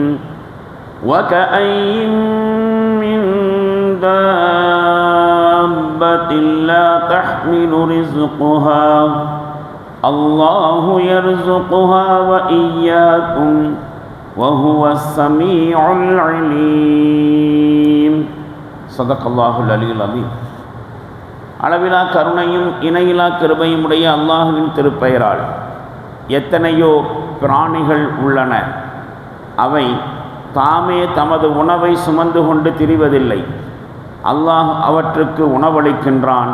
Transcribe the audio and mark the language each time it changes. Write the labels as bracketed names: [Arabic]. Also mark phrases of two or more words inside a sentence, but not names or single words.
[Arabic] وكأين من دابة لا تحمل رزقها الله يرزقها وإياكم وهو السميع العليم. صدق الله العلي العظيم. [Tamil] அளவிலா கருணையும் இணையிலா கிருபையும் உடைய அல்லாஹுவின் திருப்பெயரால் எத்தனையோ பிராணிகள் உள்ளன. அவை தாமே தமது உணவை சுமந்து கொண்டு திரிவதில்லை. அல்லாஹ் அவற்றுக்கு உணவளிக்கின்றான்.